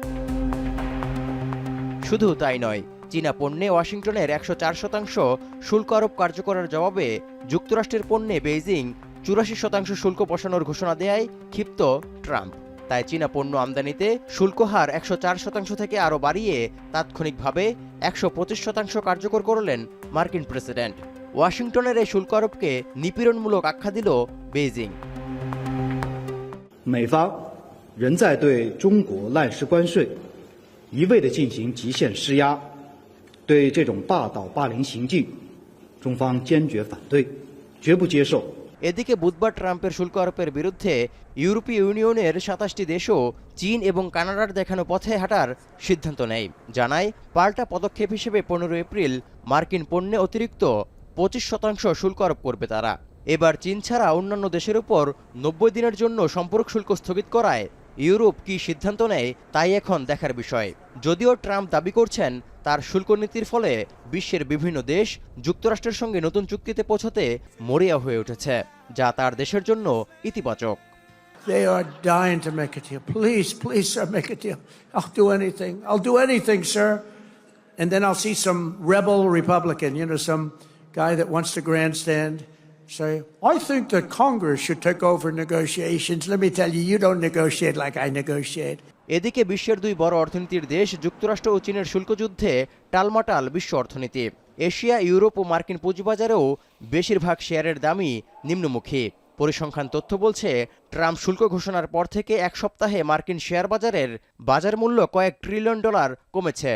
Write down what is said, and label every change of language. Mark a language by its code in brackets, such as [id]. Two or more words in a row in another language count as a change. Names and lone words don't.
[bn] শুধু তাই নয়, চীনা পণ্যে ওয়াশিংটনের 104% শুল্ক আরোপ কার্যকরের জবাবে যুক্তরাষ্ট্রের পণ্যে বেইজিং 84% শুল্ক বসানোর ঘোষণা দেয় ক্ষিপ্ত ট্রাম্প। তাই চীনা পণ্য আমদানিতে শুল্ক হার 104% থেকে আরও বাড়িয়ে তাৎক্ষণিকভাবে 125% কার্যকর করলেন মার্কিন প্রেসিডেন্ট। ওয়াশিংটনের এই শুল্ক আরোপকে নিপীড়নমূলক আখ্যা দিল বেইজিং। [zh] 美方仍在对中国滥施关税，一味地进行极限施压，对这种霸道霸凌行径，中方坚决反对，绝不接受。 [bn] এদিকে বুধবার ট্রাম্পের শুল্ক আরোপের বিরুদ্ধে ইউরোপীয় ইউনিয়নের 27টি দেশও চীন এবং কানাডার দেখানো পথে হাঁটার সিদ্ধান্ত নেয়। জানায় পাল্টা পদক্ষেপ হিসেবে 15 এপ্রিল মার্কিন পণ্যে অতিরিক্ত 25% শুল্ক আরোপ করবে তারা। এবার চীন ছাড়া অন্যান্য দেশের উপর 90 দিনের জন্য সম্পর্ক শুল্ক স্থগিত করায় ইউরোপ কি সিদ্ধান্ত নেয় তাই এখন দেখার বিষয়। যদিও ট্রাম্প দাবি করছেন তার শুল্ক নীতির ফলে বিশ্বের বিভিন্ন দেশ যুক্তরাষ্ট্রের সঙ্গে নতুন চুক্তিতে পৌঁছাতে মরিয়া হয়ে উঠেছে, যা তার দেশের জন্য ইতিবাচক। [en] They are dying to make a deal. Please, please, sir, make a deal. I'll do anything. I'll do anything, sir. And then I'll see some rebel Republican, some guy that wants to grandstand, say, I think that Congress should take over negotiations. Let me tell you, you don't negotiate like I negotiate. [bn] এদিকে বিশ্বের দুই বড় অর্থনীতির দেশ যুক্তরাষ্ট্র ও চীনের শুল্ক যুদ্ধে টালমাটাল বিশ্ব অর্থনীতি। এশিয়া, ইউরোপ ও মার্কিন পুঁজিবাজারেও বেশিরভাগ শেয়ারের দামই নিম্নমুখী। পরিসংখ্যান তথ্য বলছে, ট্রাম্প শুল্ক ঘোষণার পর থেকে এক সপ্তাহে মার্কিন শেয়ার বাজারের বাজার মূল্য কয়েক ট্রিলিয়ন ডলার কমেছে।